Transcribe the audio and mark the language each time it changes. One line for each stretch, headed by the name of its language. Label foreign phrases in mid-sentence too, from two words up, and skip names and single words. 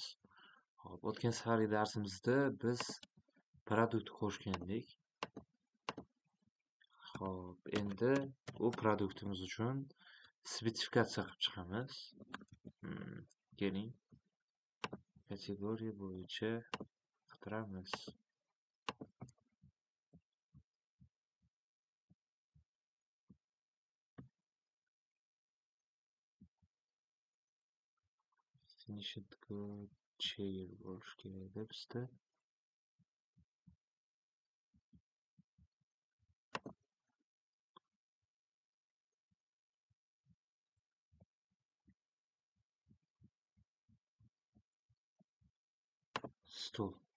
Uzbek: Xo'p, o'tgan safargi darsimizda biz produkt qo'shgandik. Xo'p, endi u produktimiz uchun spesifikatsiya qilib chiqamiz. Keling, kategoriya bo'yicha qidiramiz.
English: Finished good chair
Uzbek: bo'lishi kerak bizda. Stul.